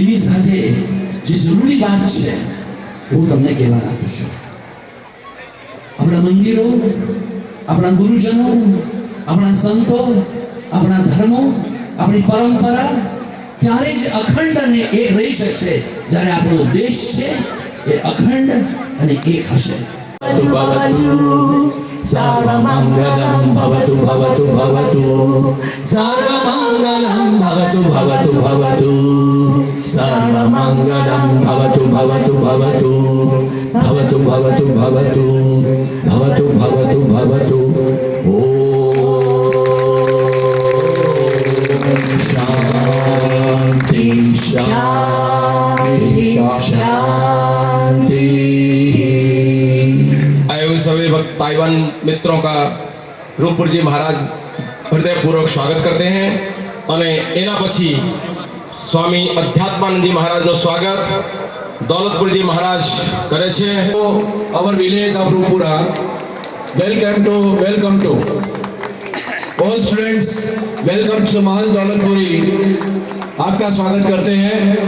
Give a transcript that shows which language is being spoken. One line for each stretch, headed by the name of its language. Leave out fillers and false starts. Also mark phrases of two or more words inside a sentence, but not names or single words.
Gujarati: એની સાથે જે જરૂરી વાત છે હું તમને કહેવા માંગુ છું, આપણા મંદિરો, આપણા ગુરુજનો, આપણા સંતો, આપણા ધર્મો, આપણી પરંપરા ત્યારે જ અખંડ અને એક રહી શકશે જ્યારે આપણો દેશ છે એ અખંડ અને એક હશે।
Sanskrit: સર્વમંગલં ભવતુ ભવતુ ભવતુ, સર્વમંગલં ભવતુ ભવતુ ભવતુ, સર્વમંગલં ભવતુ ભવતુ ભવતુ, ભવતુ ભવતુ ભવતુ, ભવતુ ભવતુ ભવતુ। ઓમ શાંતિ શાંતિ शांति।
Hindi: आए हुए सभी भक्त ताइवान मित्रों का रूपपुर जी महाराज हृदय पूर्वक स्वागत करते हैं
Gujarati: અને એના પછી સ્વામી અધ્યાત્માનંદ जी महाराज નું સ્વાગત દौलतपुर जी महाराज કરે છે।
English: our village of Rupura, welcome to all students, welcome to महंत दौलतपुरी,
Hindi: आपका स्वागत करते हैं।